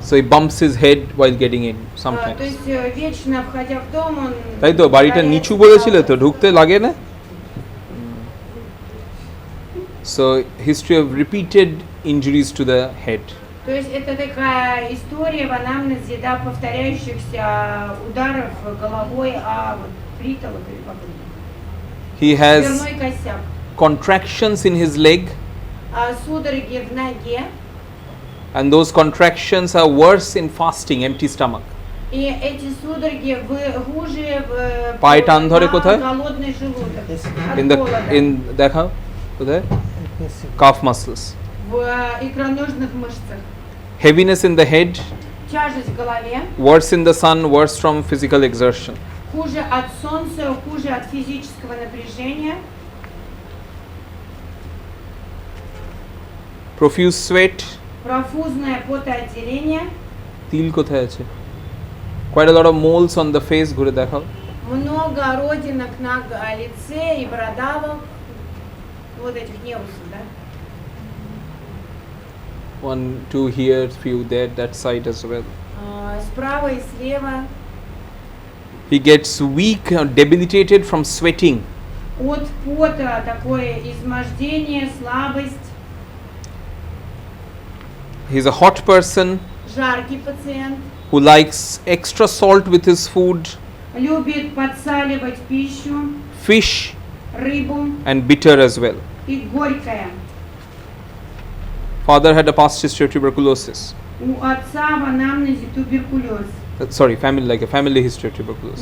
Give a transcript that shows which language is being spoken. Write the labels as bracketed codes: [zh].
[en] So he bumps his head while getting in sometimes. [ru] То есть вечно входя в дом он. [bn] তাই তো বাড়িটা নিচু বলেছিল তো ঢুকতে লাগে না? [en] So history of repeated injuries to the head. [ru] То есть это такая история в анамнезе, да, повторяющихся ударов головой о вот притолок или как это. [en] He has [ru] Дверной косяк. [en] contractions in his leg. [ru] Судороги в ноге. [en] And those contractions are worse in fasting, empty stomach. [ru] И эти судороги хуже [bn] পায়ে টান ধরে কোথায়? [ru] голодный желудок. [en] In [bn] দেখাও কোথায়? [en] Calf muscles. [ru] В икроножных мышцах. [en] Heaviness in the head. [ru] Тяжесть в голове. [en] Worse in the sun, worse from physical exertion. [ru] Хуже от солнца, хуже от физического напряжения. [en] Profuse sweat. [ru] Профузное потоотделение. [bn] তিল কোথায় আছে? [en] Quite a lot of moles on the face. [bn] ঘুরে দেখাও. [ru] Много родинок на лице и бородавок. Вот этих невусов, да? [en] 1, 2 here, few there, that side as well. [ru] Справа и слева. [en] He gets weak, debilitated from sweating. [ru] От пота такое измождение, слабость. [en] He's a hot person. [ru] Жаркий пациент. [en] Who likes extra salt with his food. [ru] Любит подсаливать пищу. [en] Fish. [ru] Рыбу. [en] And bitter as well. [ru] И горькое. [en] Father had a past history of tuberculosis. [ru] У отца в анамнезе туберкулез. [en] Sorry, family history of tuberculosis.